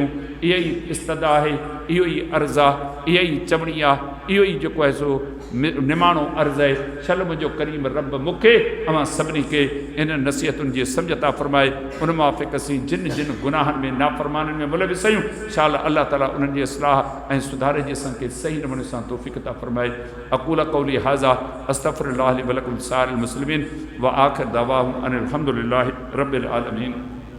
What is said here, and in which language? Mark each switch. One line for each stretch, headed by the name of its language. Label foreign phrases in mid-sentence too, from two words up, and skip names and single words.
Sindhi: इहा ई इस्तदा आहे, इहो ई अर्ज़ु आहे, इहा ई चवणी आहे, इहो ई जेको आहे सो निमाणो अर्ज़ु आहे। छल मुंहिंजो करीम रब मूंखे अवां सभिनी खे इन नसीहतुनि जी सम्झ था फ़रमाए। उन मुआफ़िक़ असीं जिन जिन गुनाहनि में नाफ़रमाननि में मुलविस आहियूं, शाल अल्लाह ताला उन्हनि जी इस्लाह ऐं सुधारे जी असांखे सही नमूने सां तौफ़ीक़ था फ़रमाए।
Arabic: أقول قولي هذا أستغفر الله لي ولكم سائر المسلمين وآخر دعواهم أن الحمد لله رب العالمين.